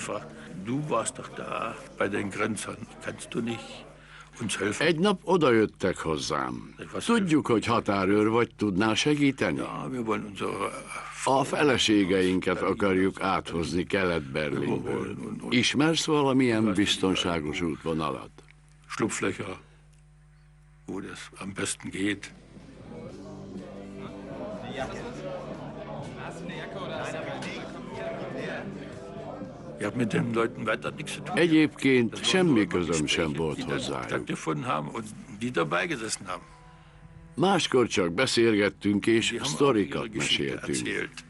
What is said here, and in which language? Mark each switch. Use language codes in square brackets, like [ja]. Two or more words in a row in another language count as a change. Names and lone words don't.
[hu] Egy nap odajöttek hozzám. Tudjuk, hogy határőr vagy, tudnál segíteni? A feleségeinket akarjuk áthozni Kelet-Berlinből. Ismersz valamilyen biztonságos útvonalat? [de] Schlupflöcher, wo das am besten geht. [hu] Egyébként semmi közöm sem volt hozzájuk. Máskor csak beszélgettünk és sztorikat meséltünk.